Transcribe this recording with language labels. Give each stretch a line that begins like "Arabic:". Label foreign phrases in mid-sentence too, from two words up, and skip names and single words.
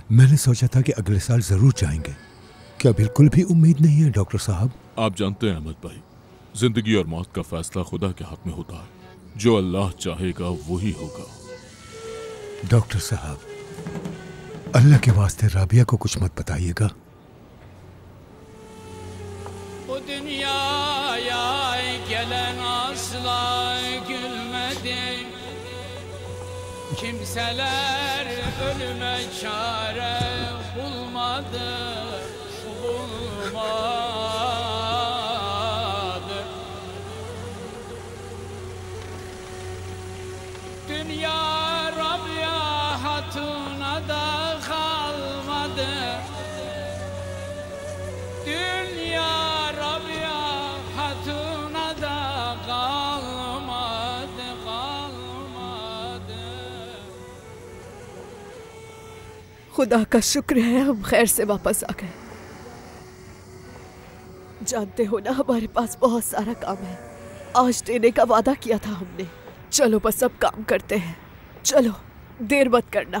Hindi: मैंने सोचा था कि अगले साल जरूर जाएंगे। क्या बिल्कुल भी उम्मीद नहीं है डॉक्टर साहब? आप जानते हैं अहमद भाई, जिंदगी और मौत का फैसला खुदा के हाथ में होता है। जो अल्लाह चाहेगा वही होगा। डॉक्टर साहब, अल्लाह के वास्ते राबिया को कुछ मत बताइएगा।
Turkish: Kimseler ölüme çare bulmadı, bulmadı. Dünya Rabia hatuna da kalmadı. Dünya Rabia hatuna da kalmadı, kalmadı.
Hindi: खुदा का शुक्र है हम खैर से वापस आ गए। जानते हो ना, हमारे पास बहुत सारा काम है। आज देने का वादा किया था हमने। चलो बस अब काम करते हैं। चलो, देर मत करना।